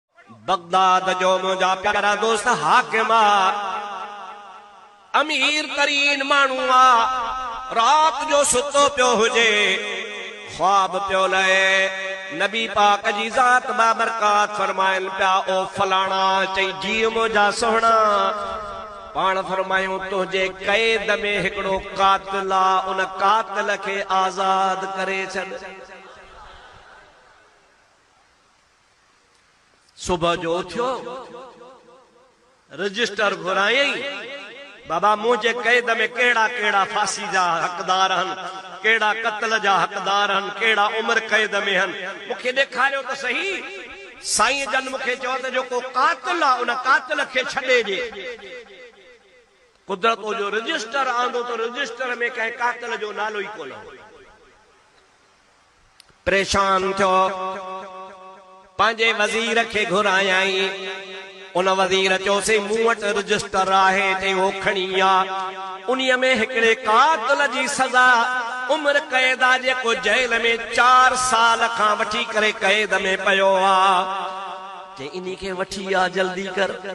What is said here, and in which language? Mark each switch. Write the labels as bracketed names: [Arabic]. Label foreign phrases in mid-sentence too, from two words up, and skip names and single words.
[Sindhi] बगदाद जो मुझा प्यारा दोस्त हाकिमा अमीर तरीन मानुआ रात जो सुतो पियो हुजे ख्वाब पियो लहे नबी पाक जी ज़ात बाबरकात फरमाइन पिया ओ फलाना चई जी मुझा सोहना पान फरमायूं तुझे कैद में हिकड़ो कातिल आ उन कातिल के आजाद करे छॾ। सुबह जो उथियो रजिस्टर घुरायई बाबा मुझे कैद में केड़ा केड़ा फांसी जा हकदार हन केड़ा कत्ल जा हकदार हन केड़ा उम्र कैद में हन मुखे ॾेखारियो तो सही। साईं जन मुखे चयो त जो को कातिल आ उन कातिल खे छॾे जे। कुदरत जो रजिस्टर आंदो तो रजिस्टर में कंहिं कातिल जो नालो ही कोन। परेशान थियो पांजे वजीर के घुरायाई उन वजीर चयोसि मूं वटि रजिस्टर आहे ते वो खणी आ उन्हीअ में हिकिड़े कातिल जी सज़ा उम्र कैद आ जेको जेल में 4 साल खां वठी करे कैद में पियो आ ते इन्ही खे वठी आ जल्दी कर।